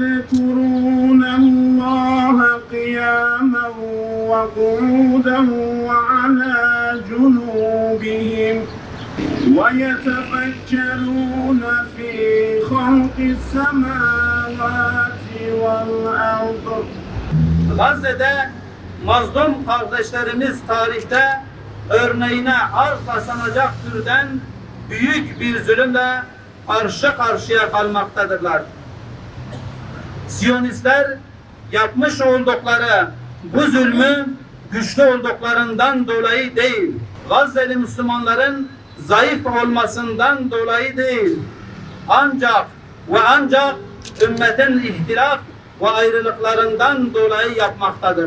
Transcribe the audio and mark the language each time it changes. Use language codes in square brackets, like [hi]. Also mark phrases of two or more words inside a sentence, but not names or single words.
[ar] يذكرون الله قياما وقعودا وعلى جنوبهم ويتفكرون في خلق السماوات والأرض. [tr] Gazze'de mazlum kardeşlerimiz tarihte örneğine arz sanacak türden büyük bir zulümle karşı karşıya kalmaktadırlar. Siyonistler yapmış oldukları bu zulmü güçlü olduklarından dolayı değil, Gazze'li Müslümanların zayıf olmasından dolayı değil, ancak ümmetin ihtilaf ve ayrılıklarından dolayı yapmaktadır.